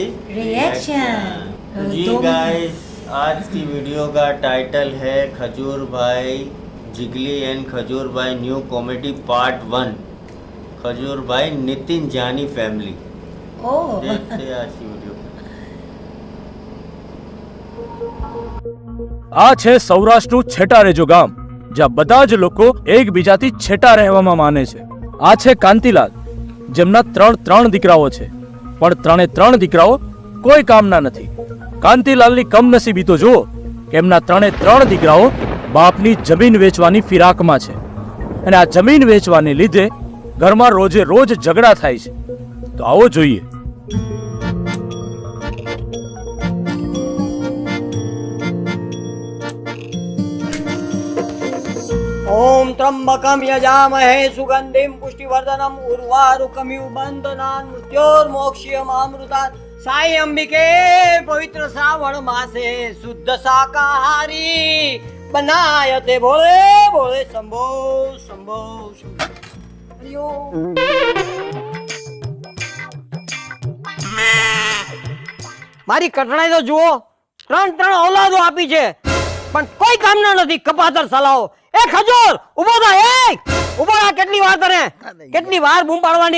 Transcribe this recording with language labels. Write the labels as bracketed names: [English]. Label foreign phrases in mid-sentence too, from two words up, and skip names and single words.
[Hindi] रिएक्शन। जी गाइस, आज की वीडियो का टाइटल है खजूर भाई जिगली एंड खजूर भाई न्यू कॉमेडी पार्ट 1। खजूर भाई नितिन जानी फैमिली। ओह, देखते हैं आज की वीडियो। [Gujarati] આ છે સૌરાષ્ટ્રનું છેટારેજો ગામ, જ્યાં બધા જ લોકો એકબીજાથી છેટા રહેવામાં માને છે. આ છે કાંતિલાલ, જેમના ત્રણ દીકરાઓ છે, પણ ત્રણ દીકરાઓ કોઈ કામના નથી. કાંતિલાલની કમનસીબી તો જુઓ કે એમના ત્રણ દીકરાઓ બાપની જમીન વેચવાની ફિરાકમાં છે, અને આ જમીન વેચવાને લીધે ઘરમાં રોજે રોજ ઝઘડા થાય છે. તો આવો જોઈએ. [Sanskrit] ओम त्र्यंबकम यजामहे सुगंधिम पुष्टिवर्धनम उर्वारुकमिव बंधनान् मृत्योर्मोक्षयमामृतात् साई अंबिके पवित्र श्रावण मासे शुद्ध शाकाहारी बनायते भोले भोले शंभो शंभो शंभो। [Gujarati] મારી કટણાઈ તો જુઓ, ત્રણ ઓલાદો આપી છે, પણ કોઈ કામના નથી. કપાતર સલાહો. એ ખજૂર ઉભો થા, ઉભો થા. કેટલી વાર તને, કેટલી વાર બૂમ પાડવાની?